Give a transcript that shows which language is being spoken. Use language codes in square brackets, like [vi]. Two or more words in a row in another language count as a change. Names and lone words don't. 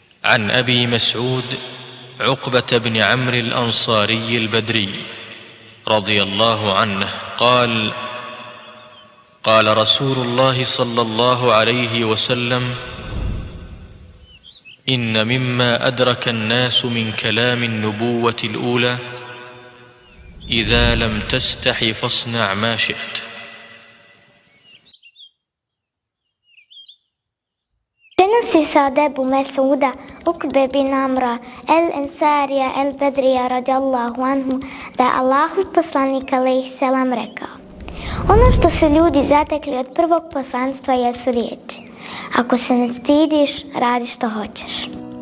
[ar] عن أبي مسعود عقبة بن عمرو الأنصاري البدري رضي الله عنه قال: قال رسول الله صلى الله عليه وسلم: إن مما أدرك الناس من كلام النبوة الأولى: إذا لم تستح فاصنع ما شئت. [bs] Prenosi se od Ebu Mesuda, Ukbe bin Amra, el-Ensarija, el-Bedrija [ar] رضي الله عنه, [bs] da je Allahov poslanik [ar] عليه السلام [bs] rekao: ono što su ljudi zatekli od prvog poslanstva jesu riječi: ako se ne stidiš, radi što hoćeš.